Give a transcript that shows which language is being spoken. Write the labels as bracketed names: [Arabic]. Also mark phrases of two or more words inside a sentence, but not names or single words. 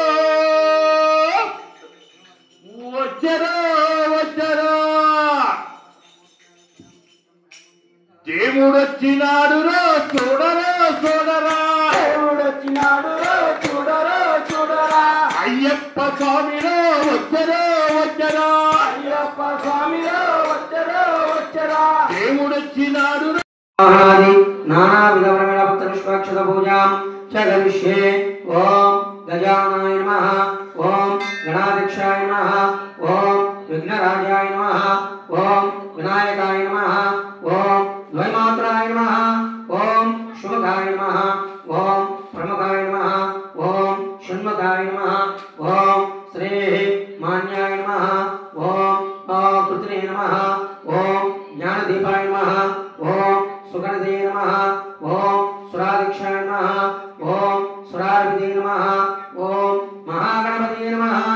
[Telugu] వచ్చరా వచ్చరా దేవుడొచ్చినాడు చూడరా చూడరా దేవుడొచ్చినాడు చూడరా చూడరా అయ్యప్ప స్వామిలో వచ్చరా వచ్చరా అయ్యప్ప స్వామిలో వచ్చరా వచ్చరా దేవుడొచ్చినాడు [Sanskrit] नानाविधवर्णपुष्पाक्षत पूजां च करिष्ये ओम गजाननाय नमः ओम गणाध्यक्षाय नमः ओम विघ्नराजाय नमः ओम विनायकाय नमः ओम द्वैमात्राय नमः ओम शुभगाय नमः ओम प्रमुखाय नमः ओम षण्मुखाय नमः ओम श्री मान्याय नमः ओम कृतने नमः ओम ज्ञानदीपाय नमः ओम सुगणदे नमः ओम सुराधिक्षाय नमः ओम सुरार्विदे नमः ओम महागणपते नमः